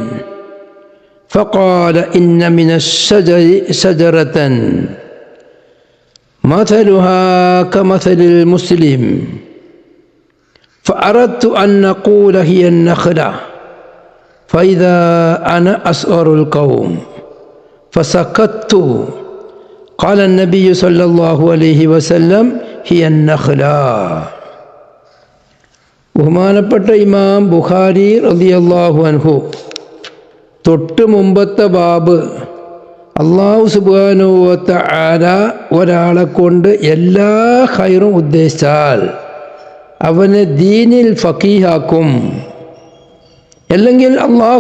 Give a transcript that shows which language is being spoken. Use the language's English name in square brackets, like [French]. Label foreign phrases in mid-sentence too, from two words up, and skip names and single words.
[Arabic] فقال إن من الشجر شجرة مثلها كمثل المسلم فأردت أن نقول هي النخلة فإذا أنا أصغر القوم فسكت قال النبي صلى الله عليه وسلم هي النخلة. [Malayalam] ബഹുമാനപ്പെട്ട ഇമാം ബുഖാരി [Arabic] رضي الله عنه [Malayalam] തൊട്ട് മുമ്പത്തെ ബാബ് [Arabic] الله سبحانه وتعالى [Malayalam] ഒരാളെ കൊണ്ട് എല്ലാ ഖൈറും ഉദ്ദേശിച്ചാൽ അവനെ ദീനിൽ ഫഖീഹാക്കും, അല്ലെങ്കിൽ അള്ളാഹു